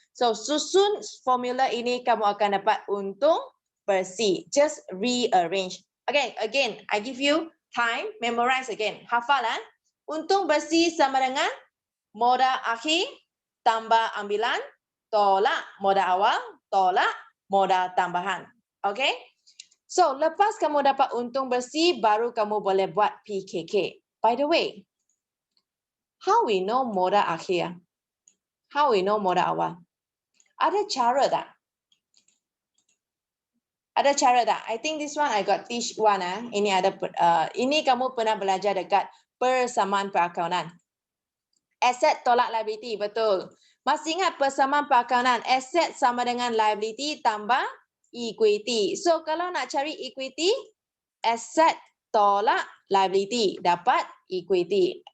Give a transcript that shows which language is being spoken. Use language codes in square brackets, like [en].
[ms] So, susun formula ini kamu akan dapat untung bersih. [en] Just rearrange. Okay, again, I give you time. Memorize again. [ms] Hafal. Untung bersih sama dengan modal akhir tambah ambilan, tolak modal awal, tolak modal tambahan. Okay? So, lepas kamu dapat untung bersih, baru kamu boleh buat PKK. [en] By the way, how we know modal akhir? How we know [ms] modal awal? Ada cara tak? Ada cara tak? [en] I think this one I got teach one. [ms] Ini ada ini kamu pernah belajar dekat persamaan perakaunan. Aset tolak liability, betul. Masih ingat persamaan perakaunan? Aset sama dengan liability tambah equity. So kalau nak cari equity, aset tolak liability dapat equity.